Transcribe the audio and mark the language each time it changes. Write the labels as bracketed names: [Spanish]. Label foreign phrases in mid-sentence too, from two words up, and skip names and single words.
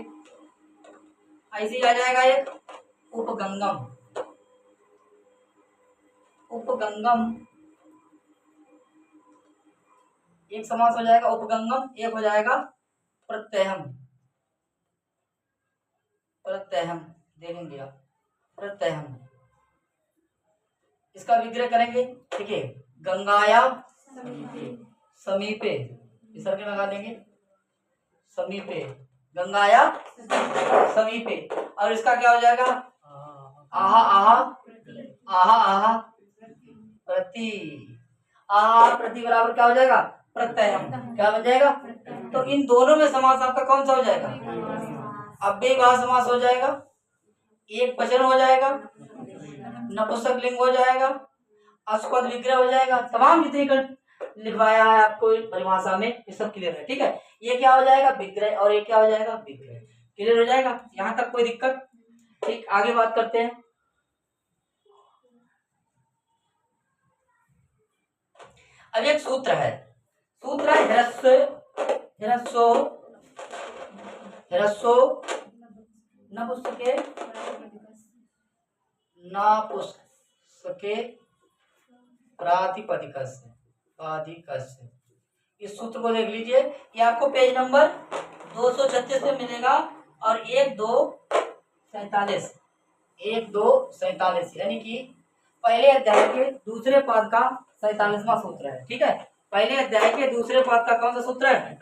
[Hindi] ऐसे ही आ जाएगा एक उपगंगम, उपगंगम एक समास हो जाएगा उपगंगम, एक हो जाएगा प्रत्ययम, प्रत्ययम देखेंगे आप, प्रत्ययम। इसका विग्रह करेंगे, ठीक है। [Sanskrit] गंगाया समीपे, [Hindi] विसर्ग लगा देंगे, समीपे, [Sanskrit] गंगाया समीपे। [Hindi] और इसका क्या हो जाएगा? आहा आहा, आहा आहा प्रति, आहा प्रति बराबर क्या हो जाएगा? प्रत्ययम। क्या बन जाएगा? तो इन दोनों में समास आपका कौन सा हो जाएगा? अव्ययीभाव समास हो जाएगा, एक वचन हो जाएगा, नपुंसकलिंग हो जाएगा, अस्पद विग्रह हो जाएगा। तमाम जितनी लिखवाया है आपको परिभाषा में, ये सब क्लियर है, ठीक है। ये क्या हो जाएगा? विग्रह, और ये क्या हो जाएगा? विग्रह। क्लियर हो जाएगा, यहाँ तक कोई दिक्कत? ठीक, आगे बात करते हैं। अब एक सूत्र है, सूत्र है [Sanskrit] ह्रस्व, ह्रस्व, ह्रस्व नपुंसके, नपुंसके प्रातिपदिकस्य, प्रातिपदिकस्य। [Hindi] इस सूत्र को देख लीजिए, ये आपको पेज नंबर 236 में मिलेगा, और 1-2-47, 1-2-47 यानी कि पहले अध्याय के दूसरे पद का 47वां सूत्र है, ठीक है। पहले अध्याय के दूसरे पद का कौन सा सूत्र है?